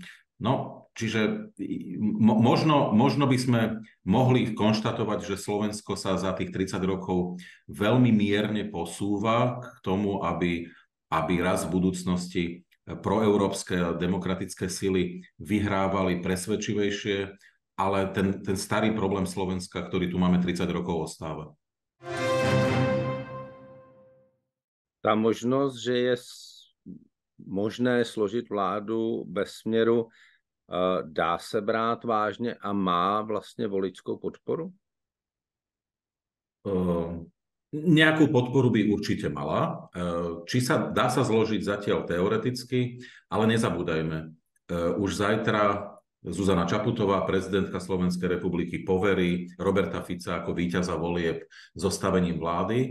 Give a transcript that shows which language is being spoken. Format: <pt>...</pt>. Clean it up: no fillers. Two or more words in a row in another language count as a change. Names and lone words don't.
<sk>No, čiže možno by sme mohli konštatovať, že Slovensko sa za tých 30 rokov veľmi mierne posúva k tomu, aby raz v budúcnosti proeurópske demokratické sily vyhrávali presvedčivejšie, ale ten starý problém Slovenska, ktorý tu máme 30 rokov, ostáva.</sk> <cs>Ta možnost, že je možné složit vládu bez směru, dá se brát vážně a má vlastně voličskou podporu?</cs> <sk>Nejakú podporu by určite mala. Či dá sa zložiť zatiaľ teoreticky, ale nezabúdajme. Už zajtra Zuzana Čaputová, prezidentka Slovenskej republiky, poverí Roberta Fica ako víťaza volieb zostavením vlády.</sk>